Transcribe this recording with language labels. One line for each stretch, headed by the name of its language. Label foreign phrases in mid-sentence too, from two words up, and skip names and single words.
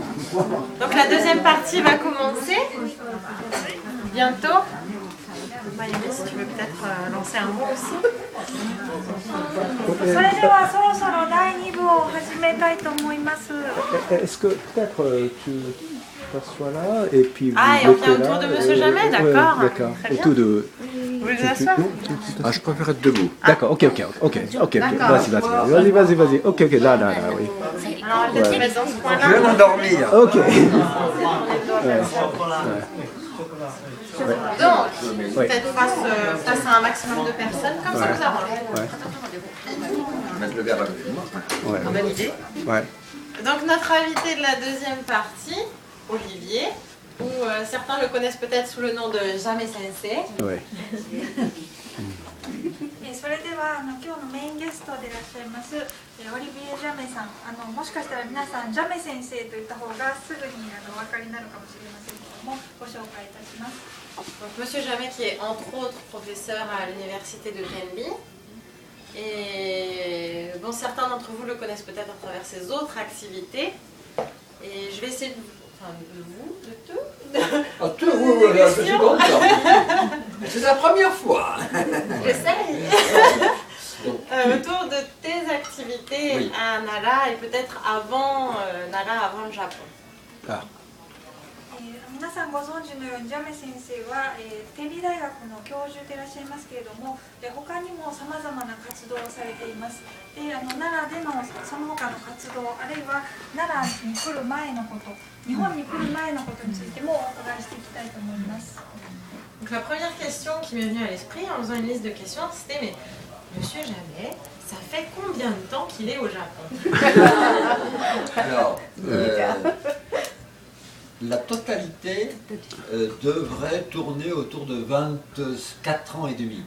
French: Donc la deuxième partie va commencer bientôt. Mayumi, si tu veux peut-être lancer un mot aussi.
Japanese: それではそろそろ第2部を始めたいと思います。
French: Est-ce que peut-être tu t'assois là et puis vous Ah, et on mettez fait un tour là, de Monsieur Jamais, d'accord. D'accord. Très bien. Autour de. Vous voulez vous asseoir? Ah, je préfère être debout. D'accord, ok. Vas-y. Ok, là, oui. Alors on va peut-être se mettre dans ce coin-là. Je vais m'endormir. Ok. Donc, peut-être face à un maximum de personnes, comme ça vous arrange. Mettre le verre à côté de moi. Bonne idée. Ouais. Donc notre invité de la deuxième partie, Olivier, ou certains le connaissent peut-être sous le nom de Jamais Sensei. Ouais.
Japanese: それでは今日のメインゲストでいらっしゃいますオリビエ・ジャメさん、もしかしたら皆さんジャメ先生といった方がすぐにお分かりになるかもしれませんけども、ご紹介いたします。
French: Donc, Monsieur Jamais qui est entre autres professeur à l'université de Tenby. Et bon, certains d'entre vous le connaissent peut-être à travers ses autres activités. Et je vais essayer de Oui, je suis content. C'est la première fois. J'essaye. Autour de tes activités Oui. à Nara et peut-être avant Nara, avant le Japon. Ah.
Japanese: 皆さんご存知のようにジャメ先生は天理大学の教授でいらっしゃいますけれども、他にもさまざまな活動をされています。で奈良でのその他の活動、あるいは奈良に来る前のこと、日本に来る前のことについてもお伺いしていきたいと思います。
French: Donc la première question qui m'est venue à l'esprit en faisant une liste de questions, c'était mais Monsieur Jamais, ça fait combien de temps qu'il est au Japon? Alors, la totalité devrait tourner autour de 24 ans et demi.